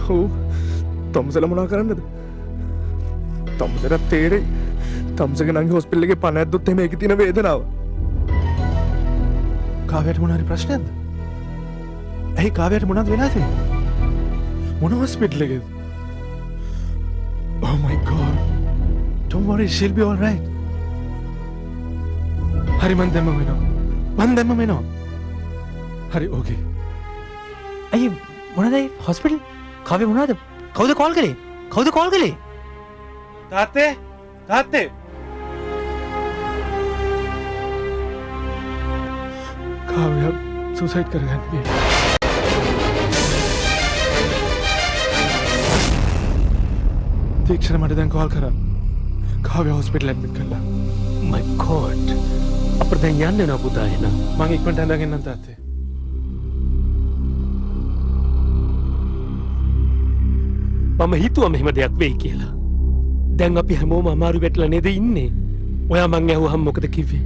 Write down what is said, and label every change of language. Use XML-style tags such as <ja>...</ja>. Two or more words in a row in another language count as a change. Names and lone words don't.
<si>ඔව් තම්සල මොනවා කරන්නද? තම්සලට තේරෙයි. තම්සගේ නංගි හොස්පිටල් එකේ පණ ඇද්දොත් එහෙම ඒකේ තියෙන වේදනාව. කාව්‍යට මොන හරි ප්‍රශ්නයක්ද? ඇයි කාව්‍යට මොනවද වෙලා තියෙන්නේ? මොන හොස්පිටල් එකේද?</si> <en>Oh my god. Don't worry, she'll be all right.</en> <si>හරි මන් දැම්මම වෙනවා. හරි ඕකේ. ඇයි මොනද හොස්පිටල්? කාව්‍ය මොනවද? කවුද කෝල් කළේ? තාත්තේ කාව්‍ය සුසයිඩ් කරගන්න ගියා. තීක්ෂණ මට දැන් කෝල් කරා. කාව්‍ය</si> <en>hospital admit</en> <si>කරලා.</si> <en>my god.</en> <si>අපිට දැන් යන්න වෙනවා පුතා එහෙනම්. මං ඉක්මනට ඇඳගෙනනම් තාත්තේ. මම හිතුවා මෙහෙම දෙයක් වෙයි කියලා. දැන් අපි හැමෝම අමාරු වෙట్లా නේද ඉන්නේ? ඔයා මං ඇහුවහම මොකද කිව්වේ?</si>